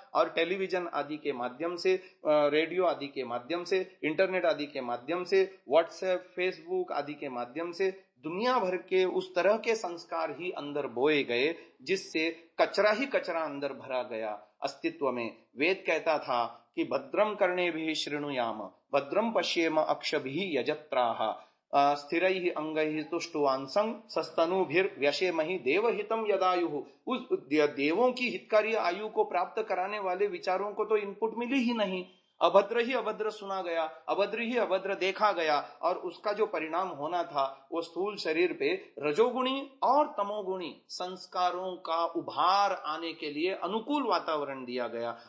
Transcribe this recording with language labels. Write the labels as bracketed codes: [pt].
[hi] और टेलीविजन आदि के माध्यम से, रेडियो आदि के माध्यम से, इंटरनेट आदि के माध्यम से, व्हाट्सएप, फेसबुक आदि के माध्यम से दुनिया भर के उस तरह के संस्कार ही अंदर बोए गए जिससे कचरा ही कचरा अंदर भरा गया अस्तित्व में। वेद कहता था कि [sa] भद्रम कर्णेभिः शृणुयाम भद्रम पश्येम अक्षभिः यजत्राः स्थिरैः अंगैः तुष्टुवांसं सस्तनुभिर्व्यशेमहि देवहितं यदायुः। [hi] उस देवों की हितकारी आयु को प्राप्त कराने वाले विचारों को तो इनपुट मिली ही नहीं। अभद्र ही अभद्र सुना गया, अभद्र ही अभद्र देखा गया, और उसका जो परिणाम होना था वो स्थूल शरीर पे रजोगुणी और तमोगुणी संस्कारों का उभार आने के लिए अनुकूल वातावरण दिया गया।